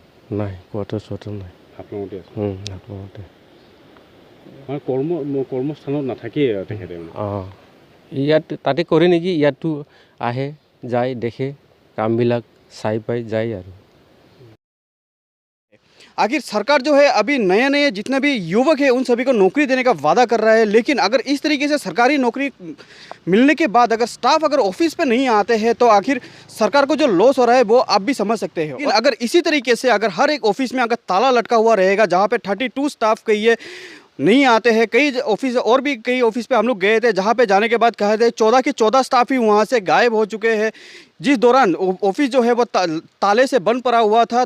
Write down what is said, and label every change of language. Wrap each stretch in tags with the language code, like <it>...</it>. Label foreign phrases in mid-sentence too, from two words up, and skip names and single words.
<as>নাই, কোৱাৰ্টাৰ চোৱাৰ্টাৰ নাই, হাফলঙতে আছে। হাফলঙতে মানে কৰ্মস্থানত নাথাকেই তেখেতে? ইয়াত তাতে কৰে নেকি, ইয়াতো আহে যায়, দেখে কামবিলাক চাই পাই যায় আৰু।</as> <hi>आखिर सरकार जो है अभी नए नए जितने भी युवक हैं उन सभी को नौकरी देने का वादा कर रहा है, लेकिन अगर इस तरीके से सरकारी नौकरी मिलने के बाद अगर स्टाफ अगर ऑफिस पे नहीं आते हैं तो आखिर सरकार को जो लॉस हो रहा है वो आप भी समझ सकते हैं। लेकिन अगर इसी तरीके से अगर हर एक ऑफिस में अगर ताला लटका हुआ रहेगा, जहाँ पे 32 स्टाफ कहिए नहीं आते हैं, कई ऑफिस और भी कई ऑफिस पे हम लोग गए थे जहाँ पे जाने के बाद कहे थे 14 के 14 स्टाफ ही वहाँ से गायब हो चुके हैं, जिस दौरान ऑफिस जो है वो ताले से बंद पड़ा हुआ था।</hi>